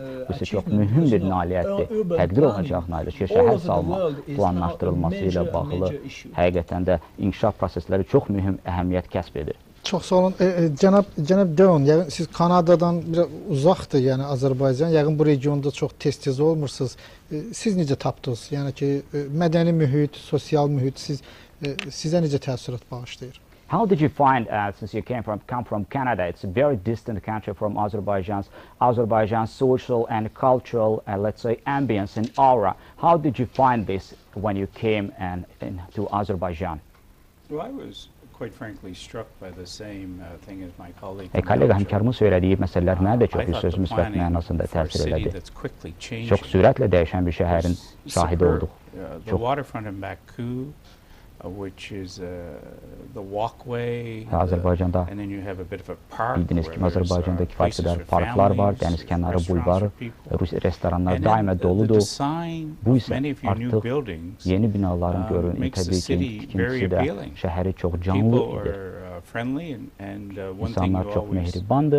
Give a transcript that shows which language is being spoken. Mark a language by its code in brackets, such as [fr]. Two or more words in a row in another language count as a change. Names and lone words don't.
[az] Bu isə çox mühüm bir nailiyyətdir. Təqdir olacaq nailiyyət ki, şəhər salma planlaşdırılması ilə bağlı həqiqətən də inkişaf prosesləri çox mühüm əhəmiyyət kəsb edir. Çox sağ olun. Cənab Doun, yəni siz Kanadadan biraz uzaqdır, yəni Azərbaycan, yəqin bu regionda çox tez-tez olmursunuz. Siz necə tapdınız? Yəni ki, mədəni mühit, sosial mühit sizə necə təəssürat bağışlayır? [en] How did you find, since you come from Canada, it's a very distant country from Azerbaijan's social and cultural, let's say, ambience and aura. How did you find this when you came to Azerbaijan? Well, I was quite frankly struck by the same thing as my colleague. [az] Kollega həmkarımın söylediyi məsələlər mənə də çox söz müsbət mənasında təsir elədi. Çox sürətlə dəyişən bir şəhərin şahidi olduq. [en] The waterfront in Baku, which is the walkway, and then you have a bit of a park. [az] Bildiyiniz kimi Azərbaycanda kifayət qədər parklar var, dəniz kənarı bulvarı, restoranlar daima doludur. Bu isə artıq yeni binaların görünür, təbii ki, tikintisi də şəhəri çox canlı edir. İnsanlar çox mehribandır.